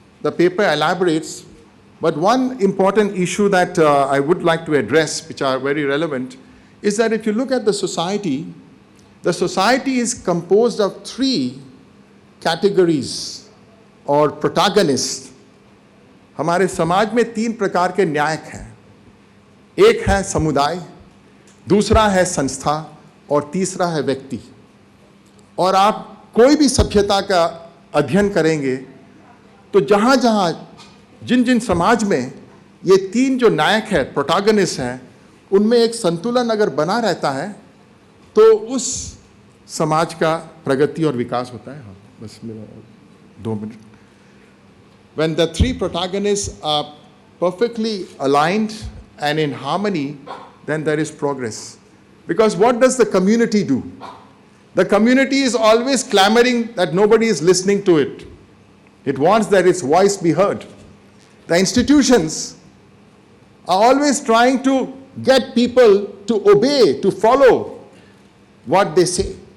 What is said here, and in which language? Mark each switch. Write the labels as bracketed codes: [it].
[en] The paper elaborates, but one important issue that I would like to address, which are very relevant, is that if you look at the society is composed of three categories or protagonists. [hi] हमारे समाज में तीन प्रकार के न्यायक हैं. एक है समुदाय, दूसरा है संस्था और तीसरा है व्यक्ति। और आप कोई भी सभ्यता का अध्ययन करेंगे तो जहाँ जहाँ जिन जिन समाज में ये तीन जो नायक है, प्रोटैगनिस्ट हैं, उनमें एक संतुलन अगर बना रहता है तो उस समाज का प्रगति और विकास होता है। हाँ, बस मेरा 2 minute. [en] When the three protagonists are perfectly aligned and in harmony, then there is progress. Because what does the community do? The community is always clamoring that nobody is listening to it. It wants that its voice be heard. The institutions are always trying to get people to obey, to follow what they say.